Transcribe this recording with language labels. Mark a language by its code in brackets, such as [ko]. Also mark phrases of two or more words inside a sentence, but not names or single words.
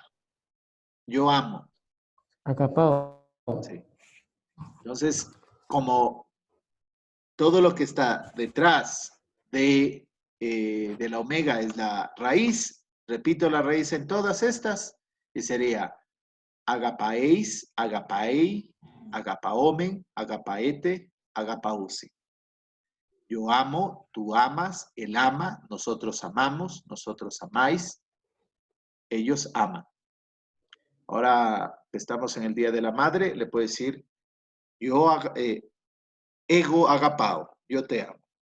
[es] Yo amo. [el] Agapao. [es] Sí. Entonces, como todo lo que está detrás de la omega es la raíz, repito la raíz en todas estas, y sería [el] ἀγαπάεις ἀγαπάει ἀγαπάομεν ἀγαπάετε ἀγαπάουσι. [es] Yo amo, tú amas, él ama, nosotros amamos, nosotros amáis, ellos aman. Ahora que estamos en el Día de la Madre, le puedo decir, yo [el] ἐγὼ ἀγαπάω, [es] yo te amo.